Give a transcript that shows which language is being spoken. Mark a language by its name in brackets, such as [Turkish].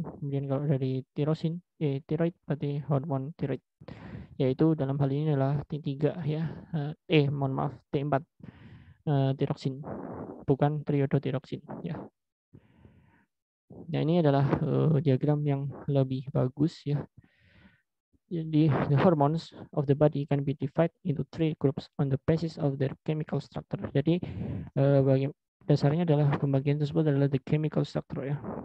[Indonesian] Kemudian kalau dari tirosin, tiroid berarti hormon tiroid, yaitu dalam hal ini adalah T3 ya, mohon maaf, T4 tiroksin, bukan triodotiroksin ya. Nah, ini adalah diagram yang lebih bagus ya. [English] Jadi, the hormones of the body can be divided into three groups on the basis of their chemical structure. [Indonesian] Jadi, dasarnya adalah pembagian tersebut adalah [English] the chemical structure [Indonesian] ya.